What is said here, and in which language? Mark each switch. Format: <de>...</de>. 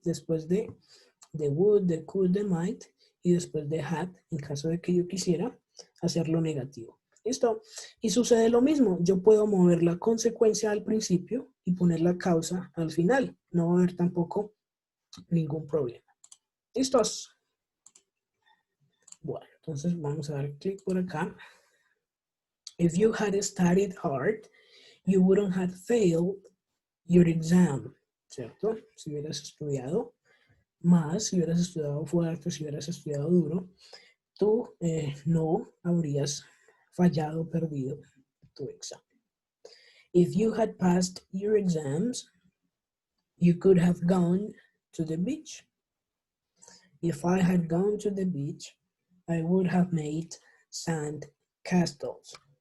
<es>Después de would, de could, de might, y después de had, en caso de que yo quisiera hacerlo negativo. ¿Listo? Y sucede lo mismo. Yo puedo mover la consecuencia al principio y poner la causa al final. No va a haber tampoco ningún problema. ¿Listos? Bueno, entonces vamos a dar clic por acá.</es> <en>If you had studied hard, you wouldn't have failed your exam.</en> <es>¿Cierto? Si hubieras estudiado más, si hubieras estudiado fuerte, si hubieras estudiado duro, tú no habrías fallado, perdido tu examen.</es> <en>If you had passed your exams, you could have gone to the beach. If I had gone to the beach, I would have made sand castles.</en>